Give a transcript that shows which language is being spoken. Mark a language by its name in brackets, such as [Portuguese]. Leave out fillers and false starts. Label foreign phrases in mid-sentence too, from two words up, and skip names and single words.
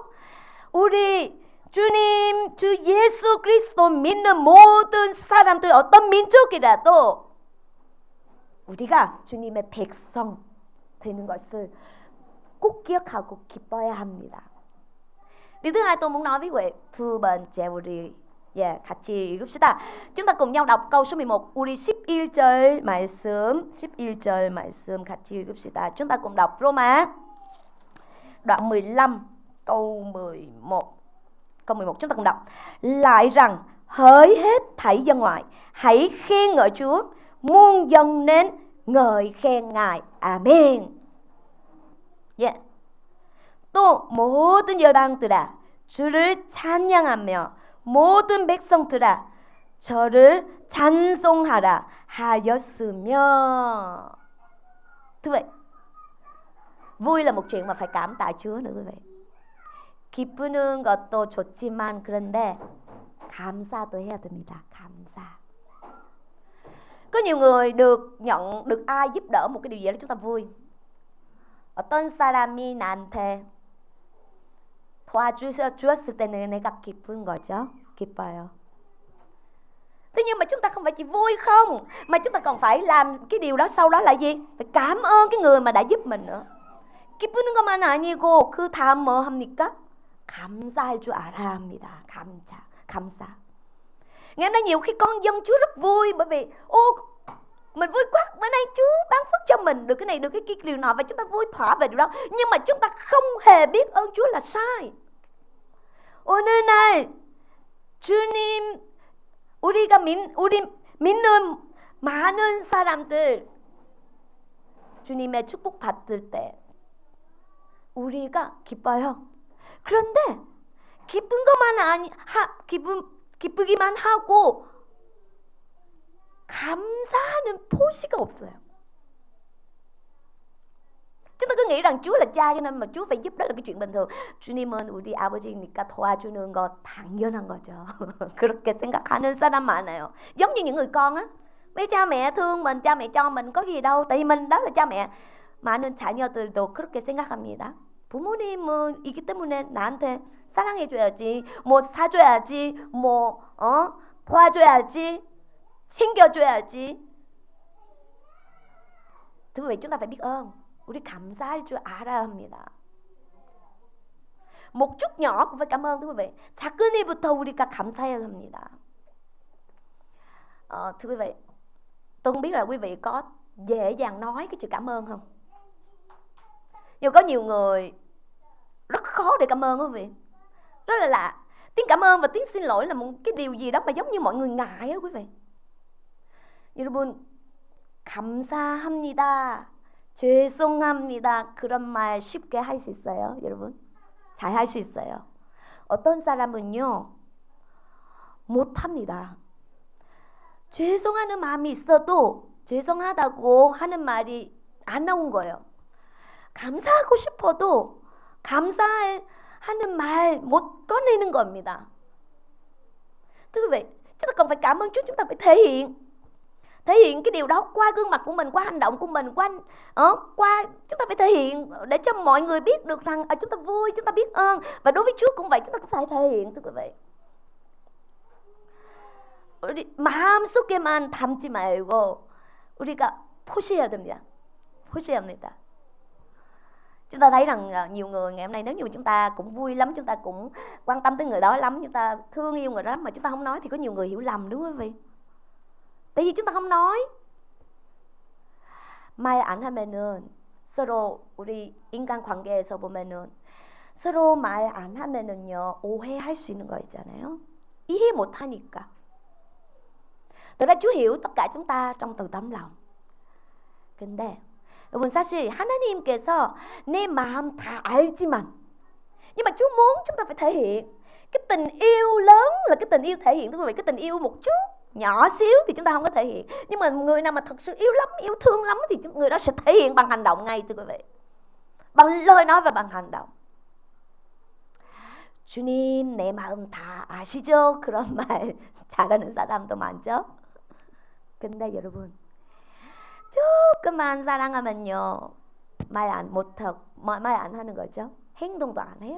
[Korean] 우리 주님, 주 예수 그리스도 믿는 모든 사람들, 어떤 민족이라도 우리가 주님의 백성 되는 것을 꼭 기억하고 기뻐해야 합니다. [Vietnamese] Điều thứ hai tôi muốn nói với quý vị, [Korean] 두 번째 우리 같이 읽읍시다. [Vietnamese] chúng ta cùng nhau đọc câu số 11. [Korean] 우리 11절 말씀 같이 읽읍시다. [Vietnamese] chúng ta cùng đọc Roma đoạn 15 câu 11. Câu 11 chúng ta cùng đọc. Lại rằng hỡi hết thảy dân ngoại, hãy khen ngợi Chúa, muôn dân nên ngợi khen Ngài. [Korean] 아멘. 예. 또 모든 열방들아 주를 찬양하며 모든 백성들아 저를 찬송하라 하였으며. [Vietnamese] Thưa vậy, vui là một chuyện mà phải cảm tạ Chúa nữa quý vị. [Korean] 기쁘는 것도 좋지만 그런데 감사도 해야 됩니다. 감사. [Vietnamese] Có nhiều người được ai giúp đỡ một cái điều gì đó chúng ta vui. [Korean] 어떤 사람이 나한테 도와주었을 때는 내가 기쁜 거죠. 기뻐요. [Vietnamese] Thế nhưng mà chúng ta không phải chỉ vui không, mà chúng ta còn phải làm cái điều đó sau đó là gì? Phải cảm ơn cái người mà đã giúp mình nữa. [Korean] 기쁘는 것만 아니고 그 다음 뭐 합니까? 감사할 줄 알아야 합니다. 감사. [Vietnamese] Ngày hôm nay nhiều khi con dân Chúa rất vui bởi vì mình vui quá, bữa nay Chúa ban phước cho mình được cái này được cái kia điều nọ và chúng ta vui thỏa về điều đó. Nhưng mà chúng ta không hề biết ơn Chúa là sai. [Korean] 오늘 날 주님 우리 믿는 많은 사람들 주님의 축복 받을 때 우리가 기뻐요. 그런데 기쁘기만 하고 감사하는 포시가 없어요. [Vietnamese] Chúng ta cứ nghĩ rằng Chúa là cha cho nên mà Chúa phải giúp, đó là cái chuyện bình thường. [Korean] 주님은 우리 아버지니까 도와주는 거 당연한 거죠. 그렇게 생각하는 사람 많아요. [Vietnamese] Giống như những người con á, mấy cha mẹ thương mình, cha mẹ cho mình có gì đâu, tại vì mình đó là cha mẹ. [Korean] 많은 자녀들도 그렇게 생각합니다. 부모님이기 때문에 나한테 사랑해줘야지, 뭐 사줘야지, 뭐 도와줘야지, 챙겨줘야지. [Vietnamese] Thưa quý vị, chúng ta phải biết ơn. [Korean] 우리 감사할 줄 알아야 합니다. [Vietnamese] một chút nhỏ cũng phải cảm ơn. thưa quý vị, [Korean] 작은 일부터 우리가 감사해야 합니다. [Vietnamese] Thưa quý vị, tôi không biết là quý vị có dễ dàng nói cái chữ cảm ơn không? Nhưng có nhiều người rất khó để cảm ơn quý vị. Rất là lạ. Tiếng cảm ơn và tiếng xin lỗi là một cái điều gì đó mà giống như mọi người ngại á quý vị. [Korean] 여러분, 감사합니다, 죄송합니다 그런 말 쉽게 할 수 있어요? 여러분, 잘 할 수 있어요. 어떤 사람은요 못합니다. 죄송하는 마음이 있어도 죄송하다고 하는 말이 안 나온 거예요. 감사하고 싶어도 감사하는 말 못 꺼내는 겁니다. [Vietnamese] Thưa quý vị, chúng ta cần phải cảm ơn Chúa, chúng ta phải thể hiện cái điều đó qua gương mặt của mình, qua hành động của mình, qua chúng ta phải thể hiện để cho mọi người biết được rằng chúng ta vui, chúng ta biết ơn. Và đối với Chúa cũng vậy, chúng ta cũng phải thể hiện. thưa quý vị, [Korean] 우리 마음속에만 담지 말고 우리가 포시해야 됩니다. 포시해야 합니다. [Vietnamese] Chúng ta thấy rằng nhiều người ngày hôm nay nếu như chúng ta cũng vui lắm, chúng ta cũng quan tâm tới người đó lắm, chúng ta thương yêu người đó lắm mà chúng ta không nói thì có nhiều người hiểu lầm, đúng không quý vị? Tại vì chúng ta không nói. [Korean] 말 안 하면은 서로 우리 인간 관계에서 보면은 서로 말 안 하면은요 오해할 수 있는 거 있잖아요. 이해 못 하니까. [Vietnamese] Thật ra Chúa hiểu tất cả chúng ta trong từ tấm lòng. [Korean] 근데 여러분, 사실 하나님께서 내 마음 다 알지만, [Vietnamese] nhưng mà Chúa muốn chúng ta phải thể hiện. Cái tình yêu lớn là cái tình yêu thể hiện. Thưa quý vị, cái tình yêu một chút nhỏ xíu thì chúng ta không có thể hiện. Nhưng mà người nào mà thật sự yêu lắm, yêu thương lắm thì người đó sẽ thể hiện bằng hành động ngay. Thưa quý vị, bằng lời nói và bằng hành động. [Korean] 주님 내 마음 다 아시죠? 그런 말 잘하는 사람도 많죠. 근데 여러분, 조금만 사랑하면요 말 안 하는 거죠. 행동도 안 해요.